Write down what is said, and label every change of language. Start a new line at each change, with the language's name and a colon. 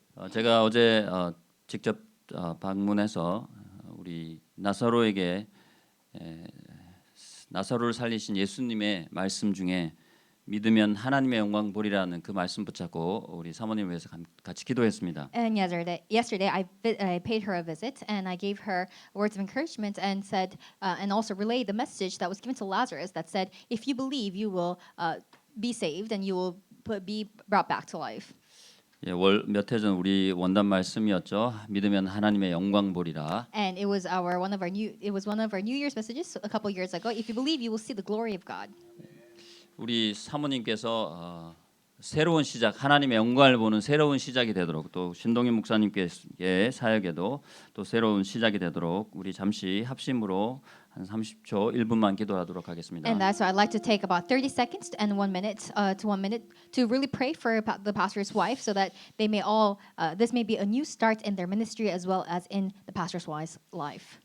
Korean: 제가 어제 직접 방문해서 우리 나사로에게 나사로를 살리신 예수님의 말씀 중에 믿으면 하나님의 영광 보리라는 그 말씀 붙잡고 우리 사모님을 위해서 같이 기도했습니다.
English: And yesterday I paid her a visit, and I gave her words of encouragement and said, and also relayed the message that was given to Lazarus that said, if you believe, you will be saved and you will be brought back to life.
Korean: 예, 몇 해 전 우리 원단 말씀이었죠. 믿으면 하나님의 영광 보리라.
English: And it was one of our New Year's messages a couple years ago. If you believe, you will see the glory of God.
Korean: 우리 사모님께서 새로운 시작, 하나님의 영광을 보는 새로운 시작이 되도록 또 신동현 목사님께의 사역에도 또 새로운 시작이 되도록 우리 잠시 합심으로 한 30초, 1분만 기도하도록 하겠습니다.
English: And that's why I'd like to take about 30 seconds and 1 minute to really pray for the pastor's wife, so that they may all this may be a new start in their ministry as well as in the pastor's wife's life.